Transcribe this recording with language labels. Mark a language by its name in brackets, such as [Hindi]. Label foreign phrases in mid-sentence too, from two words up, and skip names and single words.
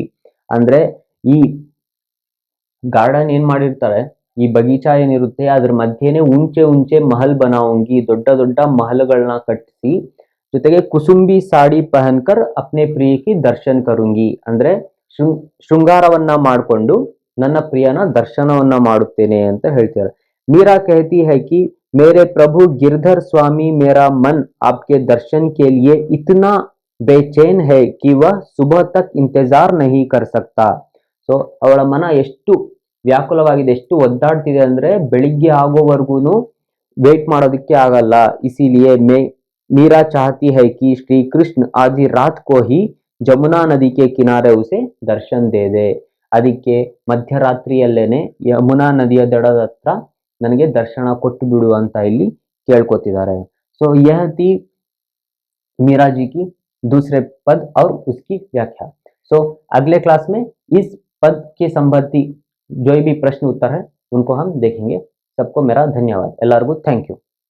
[Kannada] ಅಂದ್ರೆ ಈ ಗಾರ್ಡನ್ ಏನ್ ಮಾಡಿರ್ತಾರೆ, ಈ ಬಗೀಚಾ ಏನಿರುತ್ತೆ ಅದ್ರ ಮಧ್ಯೆನೆ [Hindi] ऊंचे महल बनाऊंगी, [Kannada] ದೊಡ್ಡ ದೊಡ್ಡ ಮಹಲ್ಗಳನ್ನ ಕಟ್ಟಿಸಿ ಜೊತೆಗೆ [Hindi] कुसुंबी साड़ी पहनकर अपने प्रिय की दर्शन करूंगी [Kannada] ಅಂದ್ರೆ ಶೃಂಗಾರವನ್ನ ಮಾಡಿಕೊಂಡು ನನ್ನ ಪ್ರಿಯನ ದರ್ಶನವನ್ನ ಮಾಡುತ್ತೇನೆ ಅಂತ ಹೇಳ್ತಾರೆ। [Hindi] मीरा कहती है कि मेरे प्रभु गिरधर स्वामी मेरा मन आपके दर्शन के लिए इतना बेचैन है कि वह सुबह तक इंतजार नहीं कर सकता। [Kannada] ಸೊ ಅವಳ ಮನ ಎಷ್ಟು ವ್ಯಾಕುಲವಾಗಿದೆ, ಎಷ್ಟು ಒದ್ದಾಡ್ತಿದೆ ಅಂದ್ರೆ ಬೆಳಿಗ್ಗೆ ಆಗೋವರೆಗೂ ವೇಟ್ ಮಾಡೋದಕ್ಕೆ ಆಗಲ್ಲ। [Hindi] इसीलिए मीरा चाहती है कि श्री कृष्ण आधी रात को ही जमुना नदी के किनारे उसे दर्शन दे दे। [Kannada] ಅದಕ್ಕೆ ಮಧ್ಯರಾತ್ರಿಯಲ್ಲೇನೆ ಯಮುನಾ ನದಿಯ ದಡದ ಹತ್ರ ನನಗೆ ದರ್ಶನ ಕೊಟ್ಟು ಬಿಡು ಅಂತ ಇಲ್ಲಿ ಕೇಳ್ಕೊತಿದ್ದಾರೆ। [Hindi] सो यह थी मीरा जी की दूसरे पद और उसकी व्याख्या। सो अगले क्लास में इस पद के संबंधी जो भी प्रश्न उत्तर है उनको हम देखेंगे। सबको मेरा धन्यवाद। [Kannada] ಎಲ್ಲರಿಗೂ [English] thank you.